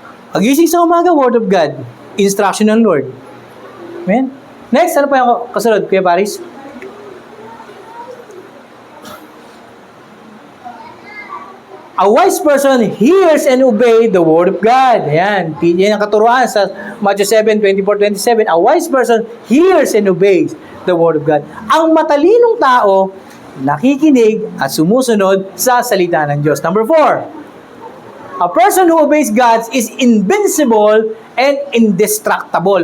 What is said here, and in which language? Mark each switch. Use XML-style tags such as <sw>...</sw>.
<tl>Pagising sa umaga,</tl> <en>Word of God. Instruction</en> <tl>ng Lord. Amen? Next, ano pa yung kasunod, Kuya Paris?</tl> <en>A wise person hears and obeys the Word of God.</en> <tl>Ayan. Yan ang katuruan sa Matthew 7:24-27.</tl> <en>A wise person hears and obeys the Word of God.</en> <tl>Ang matalinong tao, nakikinig at sumusunod sa salita ng Diyos.</tl> <en>Number 4. A person who obeys God is invincible and indestructible.</en>